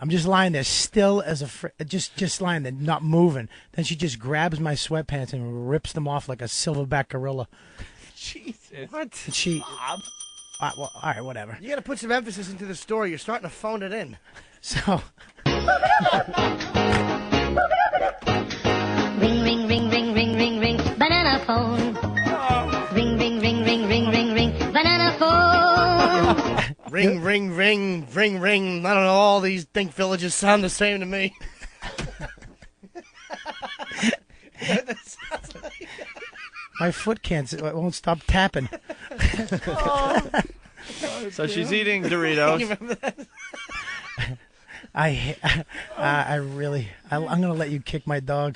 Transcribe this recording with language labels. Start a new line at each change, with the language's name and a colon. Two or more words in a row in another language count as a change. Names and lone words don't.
English: I'm just lying there, still as a just lying there, not moving. Then she just grabs my sweatpants and rips them off like a silverback gorilla. Jesus. What? She. Well, all right, whatever. You got to put some emphasis into the story. You're starting to phone it in. So. Ring, ring, ring, ring, ring, ring, ring, banana phone. Ring, ring, ring, ring, ring, ring, ring, banana phone. Ring, ring, ring, ring, ring. I don't know. All these think villages sound the same to me. My foot won't stop tapping. So she's eating Doritos. You remember that? I'm gonna let you kick my dog.